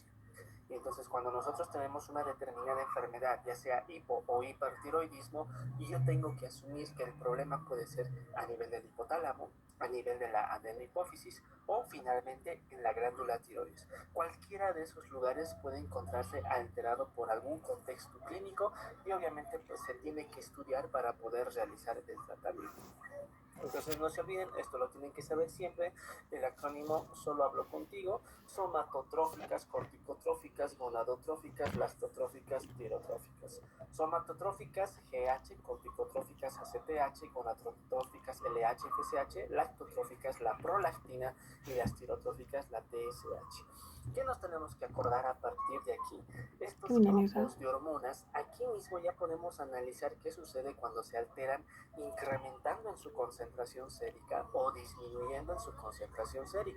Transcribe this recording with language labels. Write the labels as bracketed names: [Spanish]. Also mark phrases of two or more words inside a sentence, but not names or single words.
[Spanish] Y entonces cuando nosotros tenemos una determinada enfermedad, ya sea hipo o hipertiroidismo, y yo tengo que asumir que el problema puede ser a nivel del hipotálamo, a nivel de la adenohipófisis o finalmente en la glándula tiroides. Cualquiera de esos lugares puede encontrarse alterado por algún contexto clínico y obviamente pues se tiene que estudiar para poder realizar el tratamiento. Entonces no se olviden, esto lo tienen que saber siempre, el acrónimo Solo hablo contigo: somatotróficas, corticotróficas, gonadotróficas, lactotróficas, tirotróficas. Somatotróficas GH, corticotróficas ACTH, gonadotróficas LH, FSH, lactotróficas la prolactina y las tirotróficas la TSH. ¿Qué nos tenemos que acordar a partir de aquí? Estos grupos de hormonas, aquí mismo ya podemos analizar qué sucede cuando se alteran, incrementando en su concentración sérica o disminuyendo en su concentración sérica.